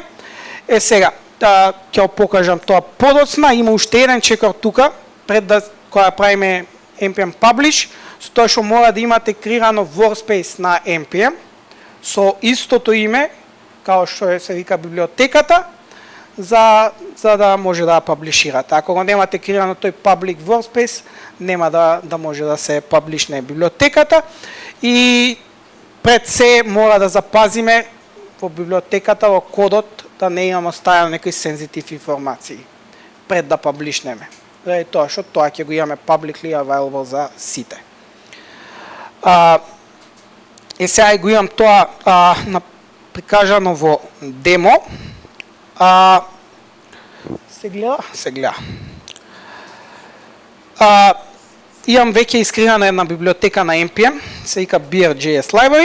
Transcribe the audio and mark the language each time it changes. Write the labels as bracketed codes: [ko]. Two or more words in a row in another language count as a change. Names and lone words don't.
[mk] Сега, ќе покажам тоа подоцна, има уште еден чекор тука, пред да кога правиме [en] npm publish, [mk] со тоа што мора да имате креирано workspace на npm, со истото име, као што се вика библиотеката, за да може да паблиширате. Ако го немате креирано тој public workspace, нема да може да се паблишне библиотеката. И пред се мора да запазиме во библиотеката, во кодот, да не имаме оставено некои сензитив информации пред да паблишнеме. Заради тоа што тоа ќе го имаме [en] publicly available [mk] за сите. Сега го имам тоа прикажано во демо. Се гледа. Имам веќе искривана една библиотека на NPM, се вика BR.js Library.